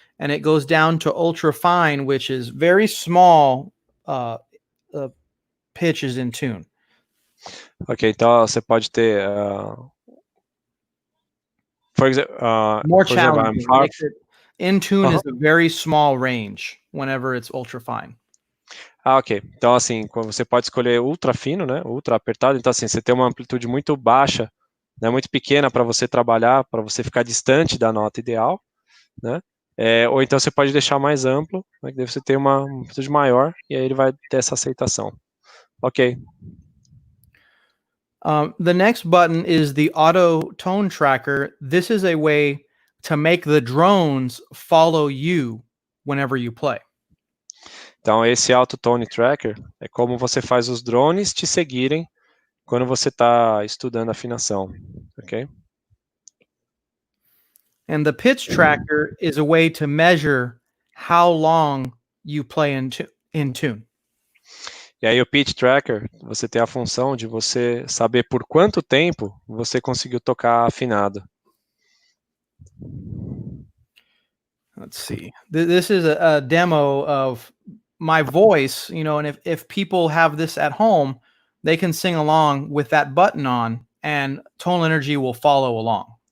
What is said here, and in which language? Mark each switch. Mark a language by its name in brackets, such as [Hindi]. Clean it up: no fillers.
[English] And it goes down to ultra fine, which is very small pitches in tune. [Portuguese] Ok, então você pode ter, [English] more for example, I'm challenging. In tune is a very small range whenever it's ultra fine. [Portuguese] Ah, ok. Então, assim, você pode escolher ultra fino, né? Ultra apertado. Então, assim, você tem uma amplitude muito baixa, né? Muito pequena para você trabalhar, para você ficar distante da nota ideal, né? Ou então você pode deixar mais amplo, né? Que daí você tem uma amplitude maior e aí ele vai ter essa aceitação. Ok. [English] The next button is the auto tone tracker. This is a way to make the drones follow you whenever you play. [Portuguese] Então, esse Auto Tone Tracker é como você faz os drones te seguirem quando você está estudando afinação, ok? [English] And the pitch tracker is a way to measure how long you play in tune. [Portuguese] E aí o Pitch Tracker, você tem a função de você saber por quanto tempo você conseguiu tocar afinado. [English] Let's see. This is a demo of my voice, and if people have this at home, they can sing along with that button on and Tonal Energy will follow along.